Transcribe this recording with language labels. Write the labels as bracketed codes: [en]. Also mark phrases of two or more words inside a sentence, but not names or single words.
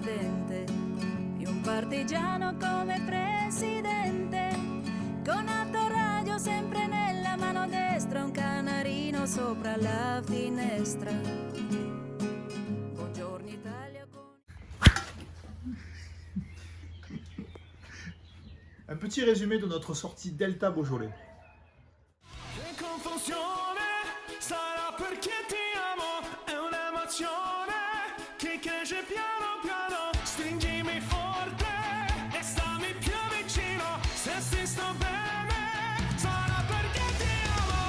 [it] dente e un partigiano come presidente, con autoradio sempre nella mano destra, un canarino sopra la finestra. Buongiorno Italia con... [fr] Un petit résumé de notre sortie Delta Beaujolais. [it] Sarà perché ti amo, è un'emozione che cresce piano piano. Stringimi forte e stammi più vicino. Se si sto bene, sarà perché ti amo.